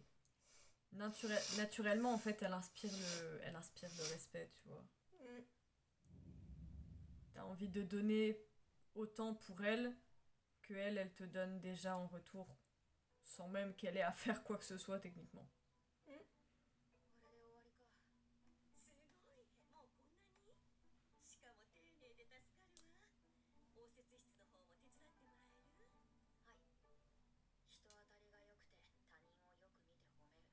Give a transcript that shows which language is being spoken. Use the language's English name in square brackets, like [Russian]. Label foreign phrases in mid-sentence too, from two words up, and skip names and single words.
[French] Naturellement, en fait, elle inspire le respect, tu vois. Mm. T'as envie de donner autant pour elle que elle te donne déjà en retour, sans même qu'elle ait à faire quoi que ce soit techniquement. Mm. [Japanese] これで終わりか。すごい。もうこんなに。しかも丁寧で助かるわ。応接室の方も手伝ってもらえる？はい。人当たりが良くて他人をよく見て褒める。